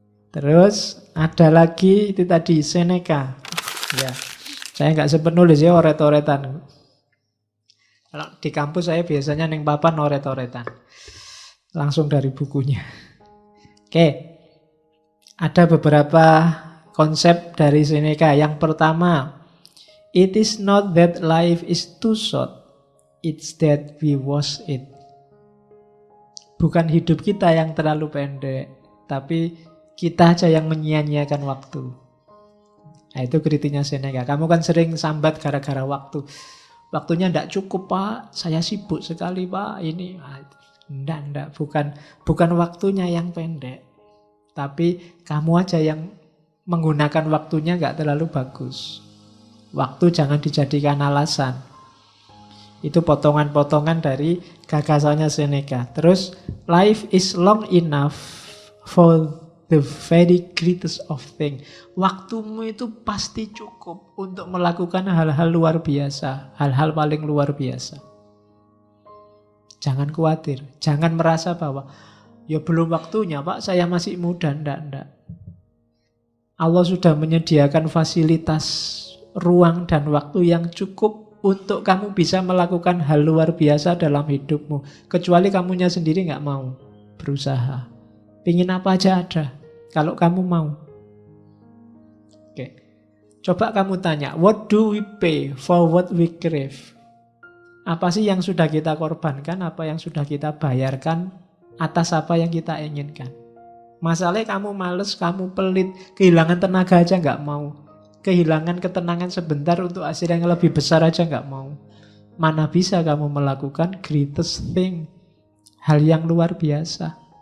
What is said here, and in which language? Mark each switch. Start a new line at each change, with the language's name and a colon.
Indonesian: Terus ada lagi itu tadi Seneca. Ya, saya nggak sempat nulis ya oret-oretan. Kalau di kampus saya biasanya neng papan oret-oretan. Langsung dari bukunya. Oke. Ada beberapa konsep dari Seneca. Yang pertama,
English: it is not that life is too short, it's that we waste it.
Indonesian: Bukan hidup kita yang terlalu pendek, tapi kita aja yang menyia-nyiakan waktu. Nah, itu kritiknya Seneca. Kamu kan sering sambat gara-gara waktu. Waktunya tidak cukup Pak, saya sibuk sekali Pak. Ini, enggak, bukan waktunya yang pendek, tapi kamu aja yang menggunakan waktunya nggak terlalu bagus. Waktu jangan dijadikan alasan. Itu potongan-potongan dari gagasannya Seneca.
English: Terus, life is long enough for the very greatest of things.
Indonesian: Waktumu itu pasti cukup untuk melakukan hal-hal luar biasa. Hal-hal paling luar biasa. Jangan khawatir. Jangan merasa bahwa ya belum waktunya Pak, saya masih muda. Enggak. Allah sudah menyediakan fasilitas ruang dan waktu yang cukup untuk kamu bisa melakukan hal luar biasa dalam hidupmu. Kecuali kamunya sendiri nggak mau berusaha. Pingin apa aja ada, kalau kamu mau. Oke. Coba kamu tanya,
English: what do we pay for what we crave?
Indonesian: Apa sih yang sudah kita korbankan, apa yang sudah kita bayarkan atas apa yang kita inginkan? Masalahnya kamu males, kamu pelit, kehilangan tenaga aja nggak mau. Kehilangan ketenangan sebentar untuk hasil yang lebih besar aja nggak mau. Mana bisa kamu melakukan
English: greatest thing,
Indonesian: hal yang luar biasa.